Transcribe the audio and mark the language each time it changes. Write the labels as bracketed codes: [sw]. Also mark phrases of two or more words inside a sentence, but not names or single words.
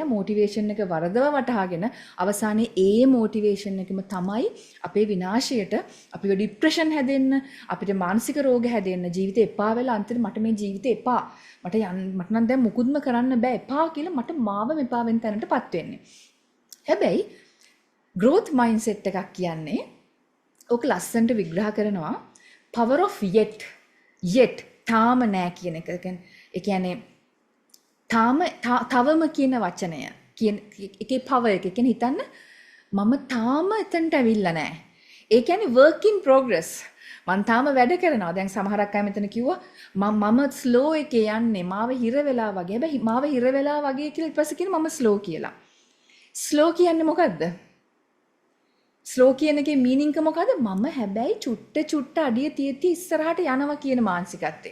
[si] මොටිවේෂන් එක වරදව වටහාගෙන අවසානයේ ඒ මොටිවේෂන් එකම තමයි අපේ විනාශයට අපිව ડિප්‍රෙෂන් හැදෙන්න, අපිට මානසික රෝග හැදෙන්න, ජීවිතේ එපා වෙලා අන්තිමට මට මේ ජීවිතේ එපා. මට නම් දැන් මුකුත්ම කරන්න බෑ එපා කියලා මට මාවම එපා වෙන තැනටපත් වෙන්නේ. හැබැයි [en] growth mindset [si] එකක් කියන්නේ ඕක ලස්සනට විග්‍රහ කරනවා [en] power of yet [si] තාම නෑ කියන එක. ඒ කියන්නේ තවම කියන වචනය කියන එකේ power එක කියන්නේ හිතන්න මම තාම එතනට ඇවිල්ලා නෑ. ඒ කියන්නේ [en] work in progress. [si] මං තාම වැඩ කරනවා. දැන් සමහරක් අය මෙතන කිව්වා මම ස්ලෝ එකේ යන්නේ. මාව හිර වෙලා වගේ. හැබැයි මාව හිර වෙලා වගේ කියලා ඊට පස්සේ කියන මම ස්ලෝ කියලා. ස්ලෝ කියන්නේ මොකද්ද? ස්ලෝ කියන එකේ මීනින්ග් එක මොකද්ද? මම හැබැයි චුට්ට අඩිය තියෙති ඉස්සරහට යනවා කියන මානසිකත්වය.